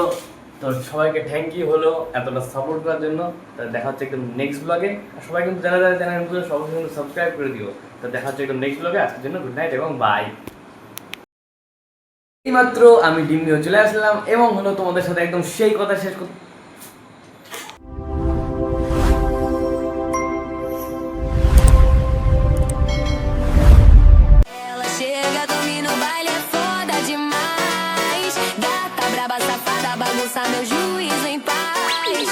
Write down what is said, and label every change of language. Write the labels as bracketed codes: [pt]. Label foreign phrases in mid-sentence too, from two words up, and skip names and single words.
[bn] তো সবাইকে [en] thank you [bn] হলো এতটা সাপোর্ট করার জন্য। তো দেখা হচ্ছে একদম [en] next vlog. [bn] আর সবাই কিন্তু যারা যারা চ্যানেল নতুন সবাই কিন্তু সাবস্ক্রাইব করে দিও। তো দেখা হচ্ছে একদম [en] next vlog. [bn] আজকের জন্য [en] good night [bn] এবং বাই। এইমাত্র আমি ডিম নিয়ে চলে আসলাম এবং হলো তোমাদের সাথে একদম সেই কথা শেষ করতে। [pt] Ela chega, domina o baile, é foda demais. Gata braba, safada, bagunça meu juízo em paz.